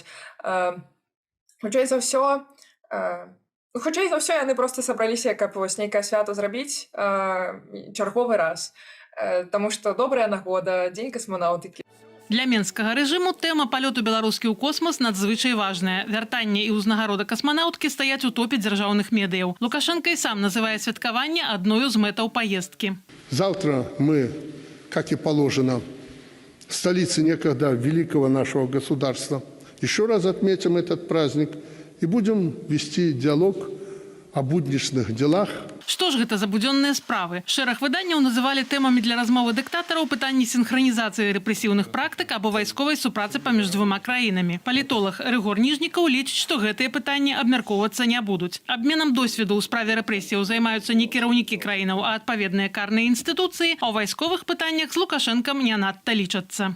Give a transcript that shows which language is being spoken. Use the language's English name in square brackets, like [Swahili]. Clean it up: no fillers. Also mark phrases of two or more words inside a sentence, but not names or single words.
[Belarusian] Хутчэй за ўсё, яны проста сабраліся, каб вось нейкае свята зрабіць чарговы раз. Таму што добрая нагода, дзень касманаўтыкі. Для менскага рэжыму тэма палёту беларускі ў космас надзвычай важная. Вяртанне і ўзнагарода касманаўткі стаяць у топе дзяржаўных медыяў. Лукашенко і сам называе святкаванне адною з мэтаў паездкі. [Russian] Завтра мы, как и положено, в столице некогда великого нашего государства, еще раз отметим этот праздник и будем вести диалог о будничных делах. [Belarusian] Што ж гэта за будзённыя справы? Шэраг выданняў называлі тэмамі для размовы дыктатараў пытанні сінхранізацыі рэпрэсіўных практык або вайсковай супрацы паміж двума краінамі. Палітолаг Рыгор Ніжнікаў лічыць, што гэтыя пытанні абмяркоўвацца не будуць. Абменам досведу ў справе рэпрэсіяў займаюцца не кіраўнікі краінаў, а адпаведныя карныя інстытуцыі, а ў вайсковых пытаннях з Лукашэнкам не надта лічацца.